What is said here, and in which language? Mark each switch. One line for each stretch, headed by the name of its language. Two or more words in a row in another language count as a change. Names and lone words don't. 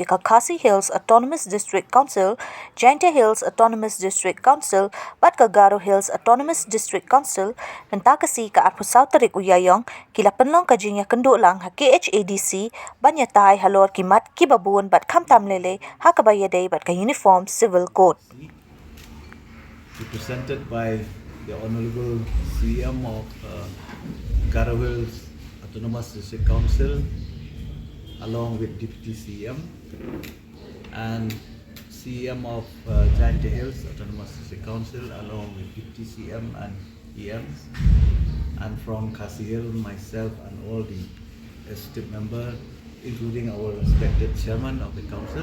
Khasi: ika Khasi Hills Autonomous District Council, Jaintia Hills Autonomous District Council, bat ka Garo Hills Autonomous District Council, mynta kasi ka tarik Ïaiong, kila pynlong ka jingiakynduh lang ha KHADC, ban Iatai Halor kimat kiba buon bat khamtam leilei ha kaba iadei bat ka Uniform Civil Code.
English: Represented by the Honorable CM of Garo Hills Autonomous District Council, along with Deputy CM and CM of Jaintia Hills Autonomous District Council, along with Deputy CM and EMs, and from Khasi Hill, myself and all the esteemed members, including our respected chairman of the council.